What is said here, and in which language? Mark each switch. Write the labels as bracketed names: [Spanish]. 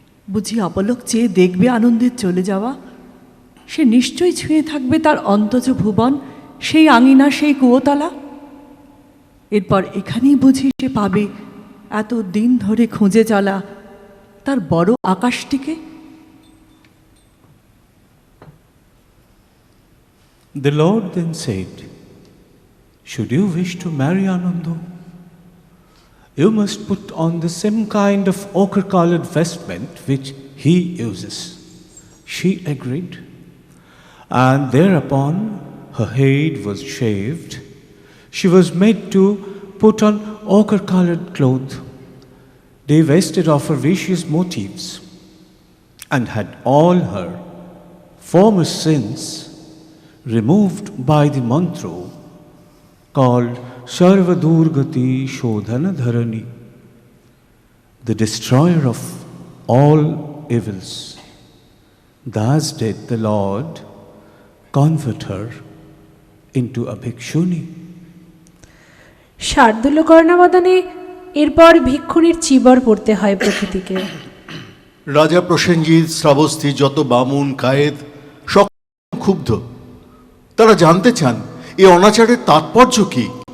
[Bangla] বুঝি অপলক চেয়ে দেখবে আনন্দের চলে যাওয়া? সে নিশ্চয়ই ছুঁয়ে থাকবে তার অন্তজ ভুবন, সেই আঙিনা, সেই কুয়োতলা। এরপর এখানেই বুঝি সে পাবে এত দিন ধরে খুঁজে চলা তার বড় আকাশটিকে। [English] The Lord then said, "Should you wish to marry Ananda, you must put on the same kind of ochre-colored vestment which he uses." She agreed, and thereupon her head was shaved. She was made to put on ochre-colored cloth, divested of her vicious motives, and had all her former sins removed by the mantra called Sarva Durgati Shodhana Dharani, the destroyer of all evils. Thus did the Lord convert her into a bhikshuni. [Bangla] Shardul কর্ণাবদানে এরপর ভিক্ষুণীর চিবর পড়তে হয় প্রকৃতিকে। রাজা প্রসেনজিৎ, শ্রাবস্তী, যত বামুন Quaid সব ক্ষুব্ধ। তারা জানতে চান এই অনাচারের তাৎপর্য কি।